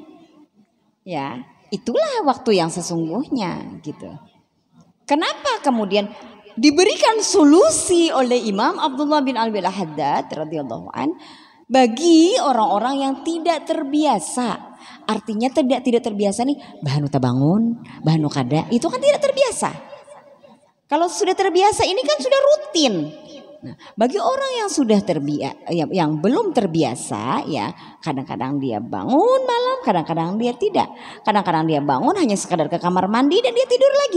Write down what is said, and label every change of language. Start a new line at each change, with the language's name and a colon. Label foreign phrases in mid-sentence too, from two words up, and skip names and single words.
Indonesian: Ya, itulah waktu yang sesungguhnya gitu. Kenapa kemudian diberikan solusi oleh Imam Abdullah bin Al-Haddad
Arabic: رضي الله عن
Indonesian: bagi orang-orang yang tidak terbiasa. Artinya tidak terbiasa nih
Banjar: bahanu tabangun, bahanu kada,
Indonesian: itu kan tidak terbiasa. Kalau sudah terbiasa ini kan sudah rutin. Nah, bagi orang yang sudah terbiasa, yang belum terbiasa ya, kadang-kadang dia bangun malam, kadang-kadang dia tidak. Kadang-kadang dia bangun hanya sekadar ke kamar mandi dan dia tidur lagi.